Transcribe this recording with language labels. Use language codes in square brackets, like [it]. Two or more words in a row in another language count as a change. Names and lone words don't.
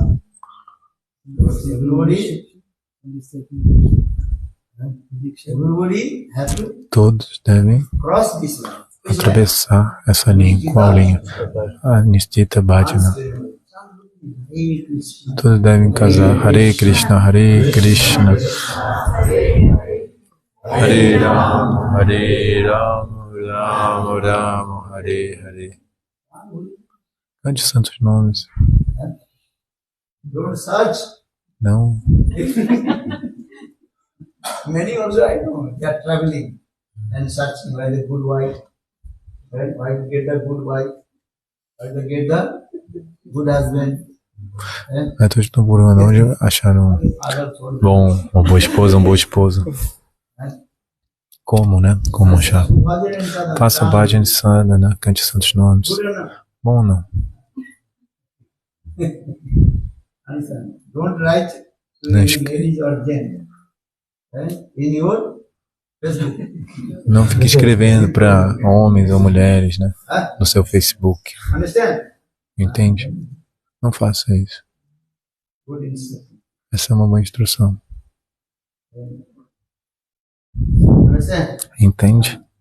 [pt] Todos devem atravessar essa linha. Qual linha? A Nistita Bhajana. Todos devem casar. [sa] हरे कृष्ण हरे कृष्ण। हरे राम हरे राम राम राम हरे हरे. [pt] Cante santos nomes. Não. [en] Many also I know, they are traveling and searching why the good wife, right? Why to get the good wife, why to get the good husband. [pt] Todos estão procurando onde acharam uma boa esposa, um bom esposo. Como, né? Como achar? Faça bhajana sadhana, cante santos nomes. Bom ou não? [en] Don't write to ladies or gents in your Facebook. [pt] Não fique escrevendo para homens ou mulheres, né? No seu Facebook. Entende? Não faça isso. Essa é uma boa instrução. Entende?